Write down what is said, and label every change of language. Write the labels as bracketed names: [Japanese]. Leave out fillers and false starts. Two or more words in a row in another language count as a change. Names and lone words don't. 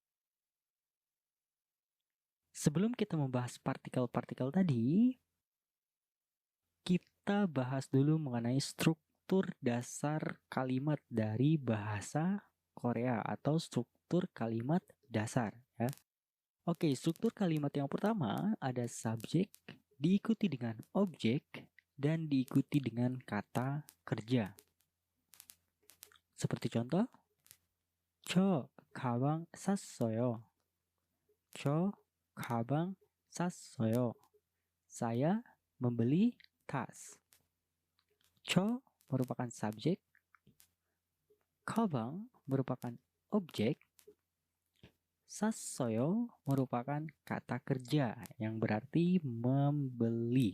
[Indonesian] Sebelum kita membahas partikel-partikel tadi, kita bahas dulu mengenai struktur dasar kalimat dari bahasa Korea atau struktur kalimat dasar ya. Oke, struktur kalimat yang pertama ada subjek, diikuti dengan objek, dan diikuti dengan kata kerja. Seperti contoh, [Korean] 저 가방 샀어요. 저 가방 샀어요. [Indonesian] Saya membeli tas. 저 merupakan subjek, 가방 merupakan objek, 샀어요 merupakan kata kerja yang berarti membeli.